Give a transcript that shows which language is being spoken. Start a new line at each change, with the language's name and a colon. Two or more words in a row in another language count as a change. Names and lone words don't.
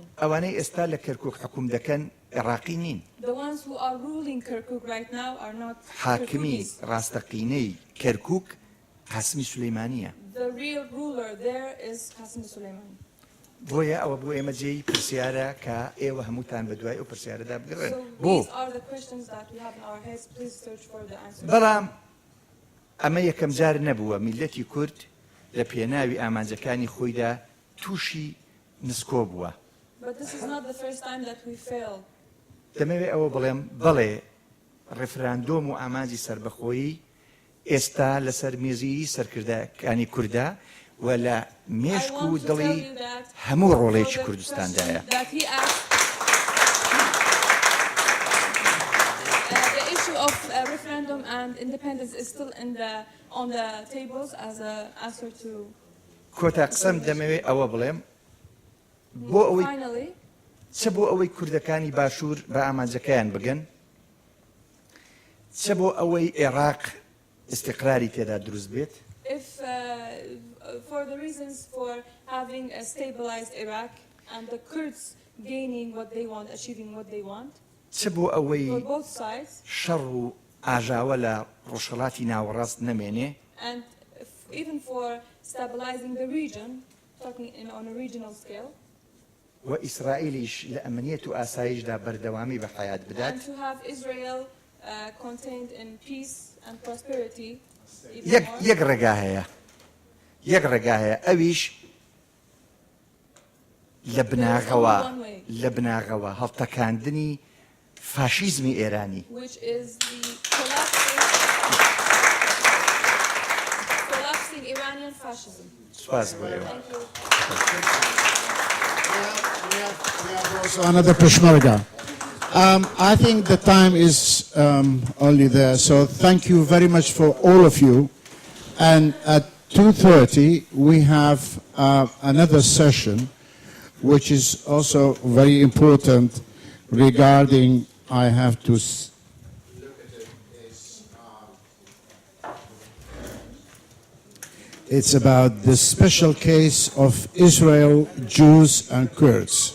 Central Kurdish: ئەوانەی ئێستا لە کەرکووک حکوم دەکەن عێراقی نین.
English: The ones who are ruling Kirkuk right now are not
Central Kurdish: حاکمی
English: Kirkukis.
Central Kurdish: ڕاستەقینەی کەرکووک قاسمی سولەیمانیە.
English: The real ruler there is Qasem Soleimani.
Central Kurdish: بۆیە ئەوە بۆ ئێمە جێی پرسیارە کە ئێوە هەمووتان بە دوای ئەو پرسیارەدا بگەڕێن.
English: So
Central Kurdish: بۆ
English: these are the questions that we have in our heads. Please search for the answers.
Central Kurdish: بەڵام ئەمە یەکەم جار نەبووە میلەتی کورد لە پێناوی ئامانجەکانی خۆیدا تووشی نسکۆ بووە.
English: But this is not the first time that we failed.
Central Kurdish: دەمەوێت ئەوە بڵێم بەڵێ ڕێفراندۆم و ئامانجی سربەخۆیی ئێستا لەسەر مێزی سەرکردەکانی کووردا و لە مێشک و دڵی هەموو ڕۆڵێکی کوردستاندایە.
English: The issue of referendum and independence is still on the tables as an answer to.
Central Kurdish: کۆتا قسەم دەمەوێت ئەوە بڵێم بۆ ئەوەی
English: Finally,
Central Kurdish: چە بۆ ئەوەی کوردەکانی باشوور بە ئامانجەکەیان بگەن چە بۆ ئەوەی عێراق استقراری تێدا دروست بێت
English: if for the reasons for having a stabilized Iraq and the Kurds gaining what they want, achieving what they want,
Central Kurdish: چە بۆ ئەوەی
English: for both sides,
Central Kurdish: شەڕ و ئاژاوە لە ڕۆژهەڵاتی ناوەڕاست نەمێنێ
English: and even for stabilizing the region, talking on a regional scale,
Central Kurdish: و ئیسرائیلیش لە ئەمنیەت و ئاسایشدا بەردەوامی بە حیات بدات
English: and to have Israel contained in peace and prosperity. even more.
Central Kurdish: یەک ڕێگا هەیە ئەویش لە بناغەوە هەڵتەکاندنی فاشیزمی ئێرانی
English: Which is the collapsing Iranian fascism.
Central Kurdish: سپاس بۆ ئێوە.
English: Thank you. We have also another Peshmerga. I think the time is only there, so thank you very much for all of you. And at 2:30 we have another session, which is also very important regarding, I have to look at it, it's about the special case of Israel, Jews and Kurds.